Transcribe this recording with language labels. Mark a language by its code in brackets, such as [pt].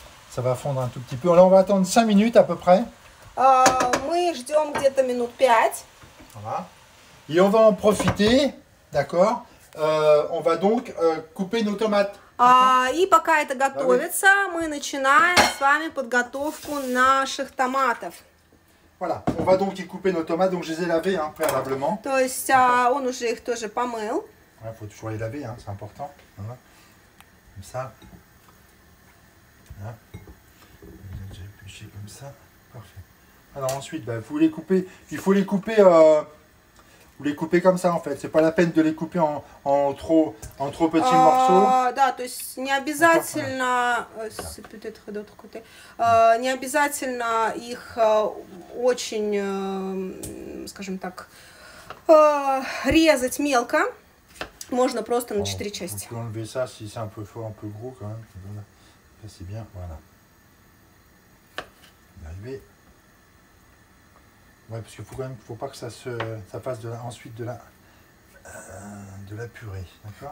[fr] Ça va fondre un tout petit peu. Là, on va attendre 5 minutes à peu près. [ru] Мы ждем где-то минут 5. [fr] Voilà. Et on va en profiter, d'accord. On va donc couper nos tomates. [ru] И пока это готовится, мы начинаем с вами подготовку наших томатов. [fr] Voilà, on va donc y couper nos tomates. Donc je les ai lavées hein, préalablement. [ru] То есть он уже их тоже помыл. [fr] Il faut toujours les laver, hein, c'est important. Voilà. Comme ça. Voilà. J'ai épluché comme ça. Parfait. Alors ensuite, bah, vous les coupez. Il faut les couper. Vous les coupez comme ça en fait. C'est pas la peine de les couper en trop petits morceaux. [ru] Да, то есть не обязательно, [fr] peut-être d'autre côté, [ru] не обязательно их очень, скажем так, резать мелко. Можно просто на 4 части. [fr] On peut enlever ça si c'est un peu fort, un peu gros quand même. Voilà. Ça c'est bien, voilà. Arrivé. Ouais, parce qu'il faut quand même, faut pas que ça fasse ensuite de la purée, d'accord?